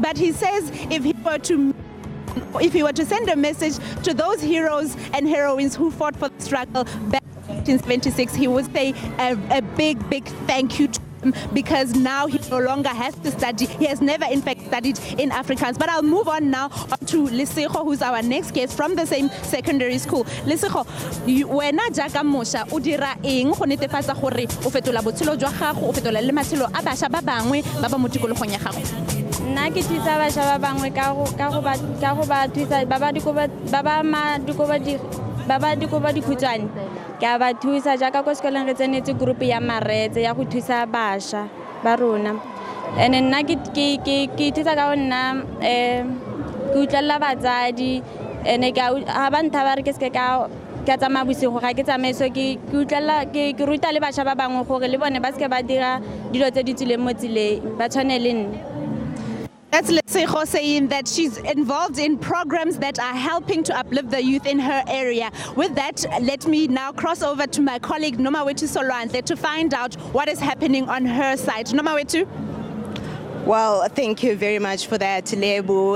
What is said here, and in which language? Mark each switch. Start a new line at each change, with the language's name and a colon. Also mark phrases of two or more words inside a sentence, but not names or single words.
English: But he says if he were to send a message to those heroes and heroines who fought for the struggle back in 1976, he would say a big thank you to him, because now he no longer has to study. He has never, in fact, studied in Afrikaans. But I'll move on now to Lesego, who's our next guest from the same secondary school.
Tswana: Lesego, wena jaka mosha o dira eng go netefatsa gore o fetola botshelo jwa gago, o fetola le matshelo a basha ba bangwe ba ba mo tikologong ya gago? nna ke thusa bašwa ba bangwe ka go ba thusa ba ba dikobo dikhutshwane ke a ba thusa jaaka ko sekolong re tsenetse group ya maretse ya go thusa bašwa ba rona and nna ke thusa ka go nna ke utlwelela batsadi and ga ba ntha ba re ke seke ka tsamaya bosigo ga ke tsamaye so ke ruta le bašwa ba bangwe gore le bone ba seke ba dira dilo tse di tswileng mo tseleng ba tshwane le nne.
English: That's Lesego saying that she's involved in programs that are helping to uplift the youth in her area. With that, let me now cross over to my colleague Nomawethu Solwandle to find out what is happening on her side. Nomawethu? Well, thank you very much for that, Lebu.